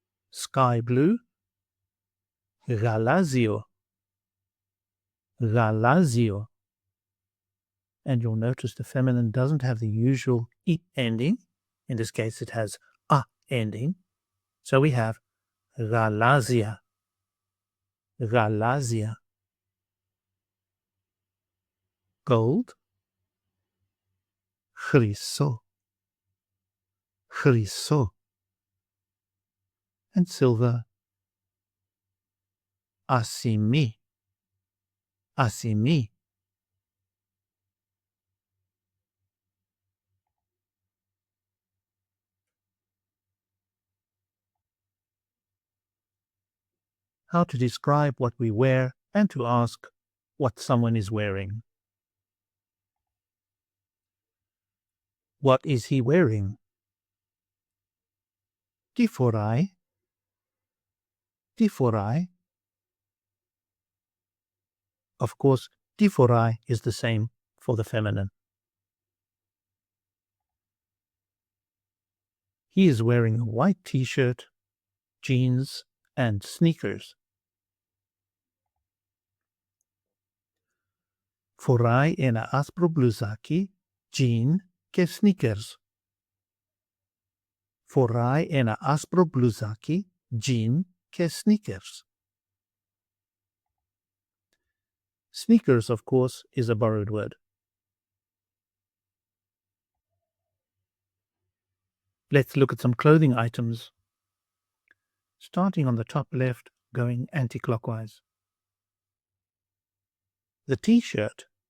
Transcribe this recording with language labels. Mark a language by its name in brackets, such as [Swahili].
[English] Sky blue, γαλάζιο, γαλάζιο. And you'll notice the feminine doesn't have the usual I ending. In this case, it has A ending. So we have γαλάζια, γαλάζια. Gold, χρυσό, χρυσό. And silver, ασημί, ασημί. How to describe what we wear and to ask what someone is wearing. What is he wearing? [Greek] Τι φοράει? Τι φοράει? [English] Of course, τι φοράει is the same for the feminine. He is wearing a white t-shirt, jeans, and sneakers. [Greek] Φοράει ένα άσπρο μπλουζάκι, jean και sneakers. Φοράει ένα άσπρο μπλουζάκι, jean και sneakers. [English] Sneakers, of course, is a borrowed word. Let's look at some clothing items. Starting on the top left, going anti-clockwise. The t-shirt